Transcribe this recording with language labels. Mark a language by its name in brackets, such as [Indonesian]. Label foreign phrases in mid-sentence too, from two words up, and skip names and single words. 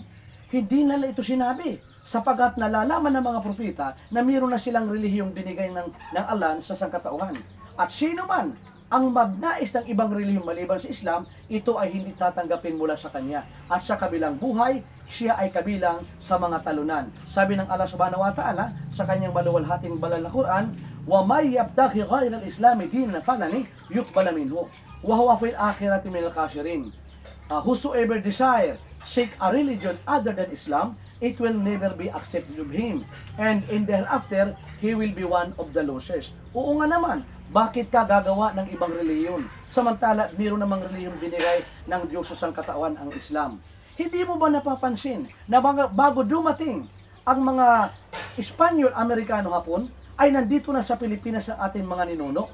[Filipino] Hindi nila ito sinabi, sapagat nalalaman ng mga propeta na mayroon na silang relihiyong binigay ng Allah sa sangkatauhan. At sino man ang magnais ng ibang relihiyong maliban sa Islam, ito ay hindi tatanggapin mula sa kanya. At sa kabilang buhay, siya ay kabilang sa mga talunan. Sabi ng Allah [Arabic] subhanahu wa ta'ala [Filipino] sa kanyang maluwalhating banal na Quran, [Arabic] وَمَنْ يَبْتَغِي غَيْرَ الْإِسْلَامِ دِينًا فَلَنْ يُقْبَلَ مِنْهُ وَهُوَ فِي الْآخِرَةِ مِنَ الْخَاسِرِينَ. [English] Whosoever desire seek a religion other than Islam, it will never be accepted of him, and in thereafter he will be one of the losers. [Filipino] Oo nga naman, bakit ka gagawa ng ibang reliyon samantala mayroon namang reliyong binigay ng Diyos sa sangkatawan, ang Islam? Hindi mo ba napapansin na bago dumating ang mga Espanyol, Amerikano, Hapon, ay nandito na sa Pilipinas ang ating mga ninuno?